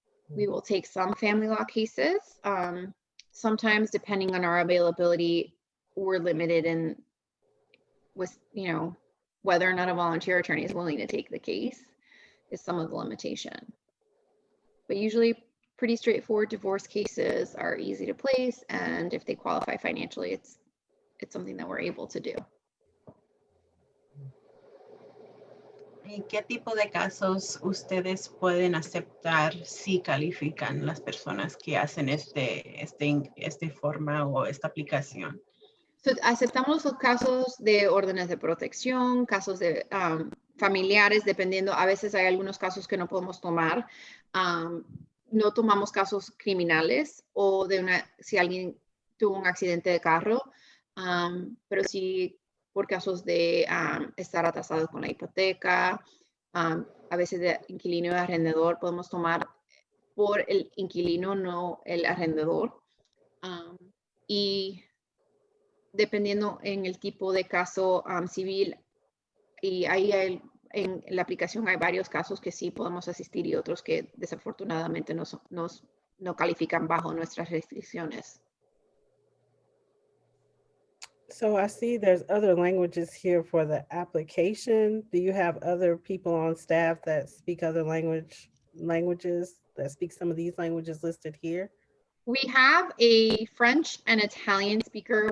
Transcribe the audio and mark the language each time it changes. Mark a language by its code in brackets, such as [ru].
[en] We will take some family law cases. Sometimes, depending on our availability, we're limited in with, whether or not a volunteer attorney is willing to take the case is some of the limitation. But usually pretty straightforward divorce cases are easy to place, and if they qualify financially, it's something that we're able to do. [es] ¿Qué tipo de casos ustedes pueden aceptar si califican las personas que hacen este forma o esta aplicación? So, aceptamos los casos de órdenes de protección, casos de familiares, dependiendo. A veces hay algunos casos que no podemos tomar. No tomamos casos criminales o si alguien tuvo un accidente de carro, pero sí por casos de estar atrasado con la hipoteca, a veces de inquilino y arrendador podemos tomar por el inquilino, no el arrendador. Y dependiendo en el tipo de caso civil, y ahí en la aplicación hay varios casos que sí podemos asistir y otros que desafortunadamente no califican bajo nuestras restricciones. [en] So I see there's other languages here for the application. Do you have other people on staff that speak other languages that speak some of these languages listed here? We have a French and Italian speaker.